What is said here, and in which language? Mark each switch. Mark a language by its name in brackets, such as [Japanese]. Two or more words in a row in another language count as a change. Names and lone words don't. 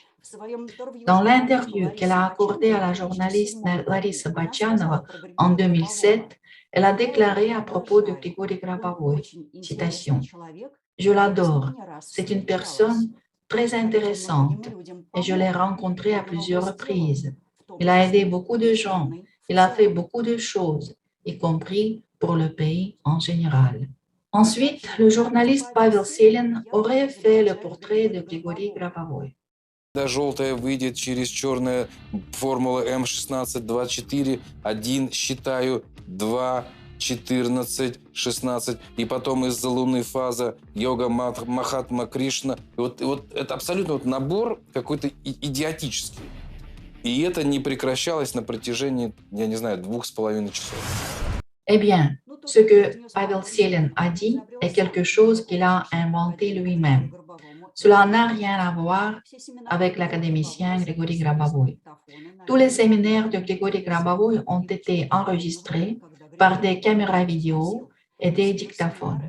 [French] Dans l'interview qu'elle a accordée à la journaliste Larissa Bachanova en 2007, elle a déclaré à propos de Grigory Grabovoy, citation: « Je l'adore, c'est une personne très intéressante et je l'ai rencontré à plusieurs reprises. Il a aidé beaucoup de gens, il a fait beaucoup de choses, y compris pour le pays en général. » Ensuite, le journaliste Pavel Selin aurait fait le portrait de Grigory Grabovoy. [Russian] Когда желтая выйдет через черное, формула М16-24, 1 считаю, 2, 14, 16, и потом из-за лунной фаза йога Махатма Кришна. И вот это абсолютно набор какой-то идиотический. И это не прекращалось на протяжении, я не знаю, 2,5 часов. [French] Eh bien, ce que Pavel Selin a dit est quelque chose qu'il a inventé lui-même. Cela n'a rien à voir avec l'académicien Grigory Grabovoy. Tous les séminaires de Grigory Grabovoy ont été enregistrés par des caméras vidéo et des dictaphones.